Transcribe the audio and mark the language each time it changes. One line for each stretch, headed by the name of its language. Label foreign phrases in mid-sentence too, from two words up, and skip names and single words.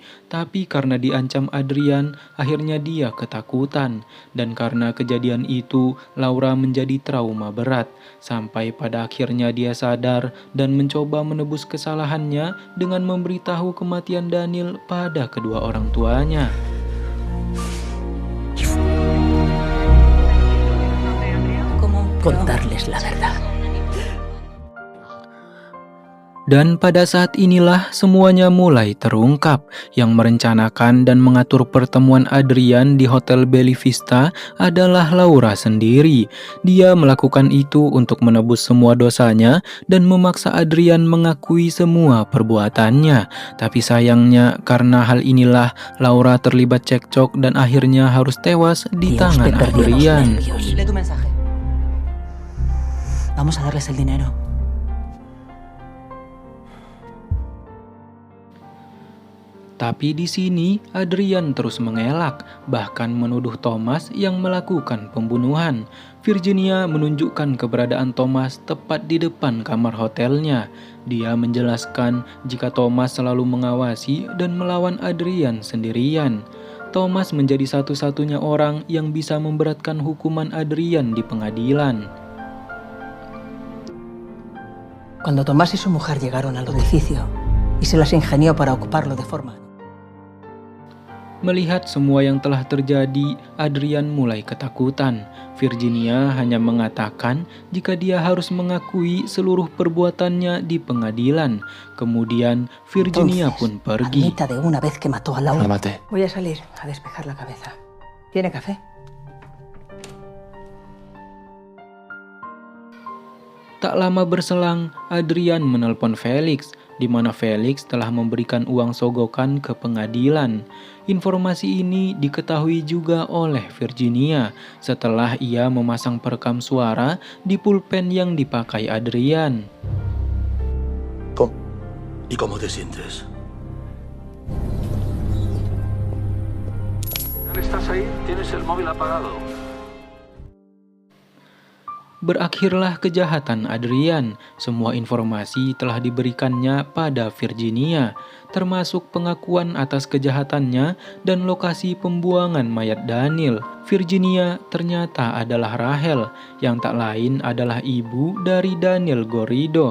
Indonesian: Tapi karena diancam Adrian, akhirnya dia ketakutan. Dan karena kejadian itu, Laura menjadi trauma berat. Sampai pada akhirnya dia sadar dan mencoba menebus kesalahannya dengan memberitahu kematian Daniel pada kedua orang tuanya.
Spanish: Contarles la verdad.
Indonesian: Dan pada saat inilah semuanya mulai terungkap. Yang merencanakan dan mengatur pertemuan Adrian di Hotel Bella Vista adalah Laura sendiri. Dia melakukan itu untuk menebus semua dosanya dan memaksa Adrian mengakui semua perbuatannya. Tapi sayangnya karena hal inilah Laura terlibat cekcok dan akhirnya harus tewas di tangan Adrian.
Spanish: Lee tu mensaje. Vamos a darles el dinero.
Indonesian: Tapi di sini Adrian terus mengelak, bahkan menuduh Thomas yang melakukan pembunuhan. Virginia menunjukkan keberadaan Thomas tepat di depan kamar hotelnya. Dia menjelaskan jika Thomas selalu mengawasi dan melawan Adrian sendirian. Thomas menjadi satu-satunya orang yang bisa memberatkan hukuman Adrian di pengadilan.
Spanish: Cuando Tomás y su mujer llegaron al edificio y se las ingenió para ocuparlo de forma...
Indonesian: Melihat semua yang telah terjadi, Adrian mulai ketakutan. Virginia hanya mengatakan jika dia harus mengakui seluruh perbuatannya di pengadilan. Kemudian Virginia pun pergi.
Spanish: Admita de una vez que mató a Laura. La maté. Voy a salir a despejar la cabeza. ¿Tiene café?
Indonesian: Tak lama berselang, Adrian menelpon Felix, di mana Felix telah memberikan uang sogokan ke pengadilan. Informasi ini diketahui juga oleh Virginia setelah ia memasang perekam suara di pulpen yang dipakai Adrian.
Spanish: ¿Y cómo te sientes? ¿Estás ahí? ¿Tienes el móvil apagado?
Indonesian: Berakhirlah kejahatan Adrian. Semua informasi telah diberikannya pada Virginia, termasuk pengakuan atas kejahatannya dan lokasi pembuangan mayat Daniel. Virginia ternyata adalah Rachel, yang tak lain adalah ibu dari Daniel Garrido.